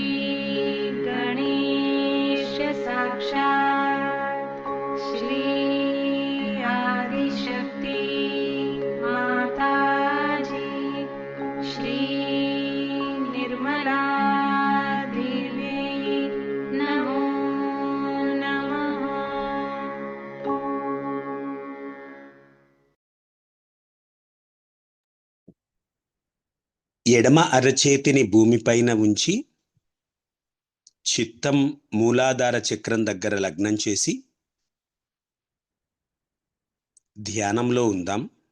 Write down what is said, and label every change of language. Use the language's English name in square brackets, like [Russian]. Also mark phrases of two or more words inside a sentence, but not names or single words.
[Sanskrit] गणेश साक्षात् श्री आदिशक्ति माताजी श्री निर्मला देवी नमो नमः. [Telugu] ఎడమ అరచేతిని భూమిపైన ఉంచి చిత్తం మూలాధార చక్రం దగ్గర లగ్నం చేసి ధ్యానంలో ఉందాం.